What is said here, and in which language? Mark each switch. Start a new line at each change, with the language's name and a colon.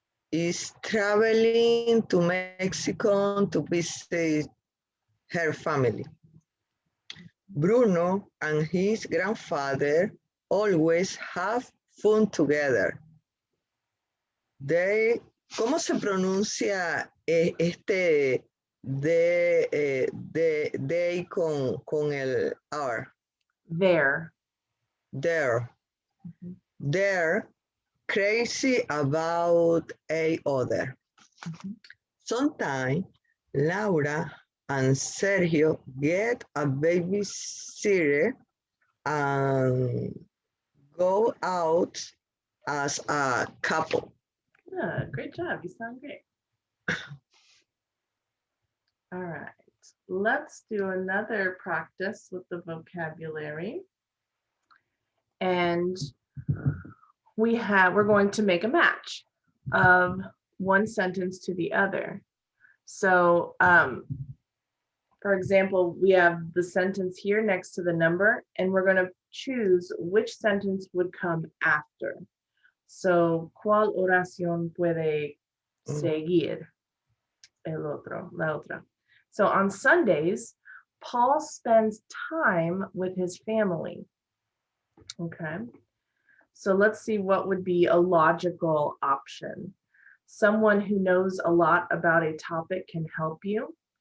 English: is traveling to Mexico to visit her family. Bruno and his grandfather always have fun together.
Spanish: They, ¿cómo se pronuncia este de they con el R?
English: There. They're crazy about a other. Sometimes Laura and Sergio get a babysitter and go out as a couple. Yeah, great job. You sound great. All right. Let's do another practice with the vocabulary. And we're going to make a match of one sentence to the other. So, for example, we have the sentence here next to the number, and we're going to choose which sentence would come after.
Spanish: So, ¿cuál oración puede seguir el otro, la otra?
English: So on Sundays, Paul spends time with his family. Okay. So let's see what would be a logical option. Someone who knows a lot about a topic can help you.